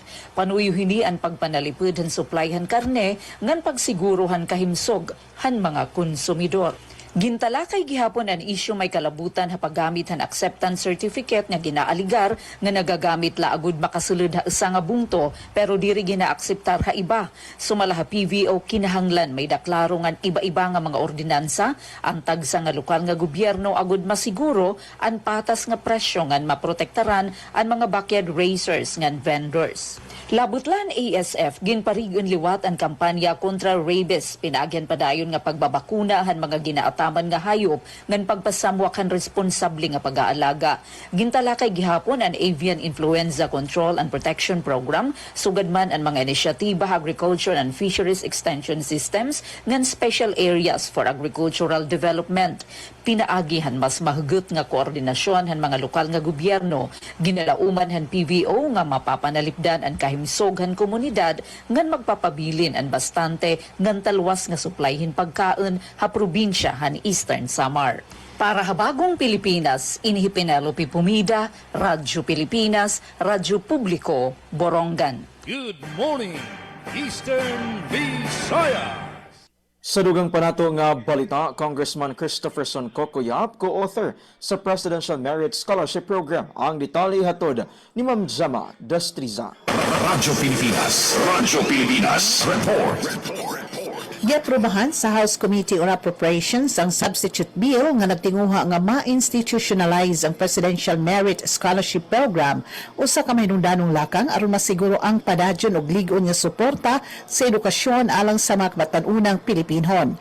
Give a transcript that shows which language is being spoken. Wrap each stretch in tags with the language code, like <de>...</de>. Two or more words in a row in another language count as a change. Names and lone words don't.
<war>Panuyuhini ang pagpanalipud han supply han karne ngan pagsiguro han kahimsog han mga konsumidor. Gintalakay gihapon ang isyu may kalabutan ha paggamit han</war> <en>acceptance certificate</en> <war>nga ginaaligar nga nagagamit la agud makasulod ha usa nga bungto pero diri ginaakseptar ha iba. Sumala ha PVO kinahanglan may deklaro nga iba-iba nga mga ordinansa ang tagsa nga lokal nga gobyerno agud masiguro ang patas nga presyo nga maprotektaran ang mga</war> <en>backyard racers</en> <war>nga vendors. Labutlan ASF ginparigon liwat ang kampanya kontra rabies pinagyan padayon nga pagbabakuna han mga ginaataman nga hayop ngan pagpasamwakan responsable nga pag-aalaga. Gintalakay gihapon ang Avian Influenza Control and Protection Program sugad man ang mga inisyatiba</war> <en>agriculture and fisheries extension systems</en> <war>ngan</war> <en>special areas for agricultural development.</en> <war>Pinaagihan mas mahugot nga koordinasyon han mga lokal nga gobyerno, ginalauman han PVO nga mapapanalipdan ang kahimsoghan komunidad ngan magpapabilin ang bastante ngan talwas nga supplyhin pagkaon ha probinsya han Eastern Samar. Para habagong Pilipinas, Inhi Penelope Pumida, Radyo Pilipinas, Radyo Publiko, Borongan.</war> <en>Good morning, Eastern Visayas.</en> <ceb>Sa dugang panato nga balita, Congressman Christopherson Cocoyap, co-author sa Presidential Merit Scholarship Program, ang detalye hatod ni Ma'am Zama Destriza. Radyo Pilipinas report. Giaprobahan sa House Committee on Appropriations ang</ceb> <en>substitute bill</en> <ceb>nga nagtinguha nga ma-institutionalize ang Presidential Merit Scholarship Program usa ka mahinungdanong lakang aron masiguro ang padadyon og lig-on nga suporta sa edukasyon alang sa mga kabatan-unang Pilipinhon.</ceb>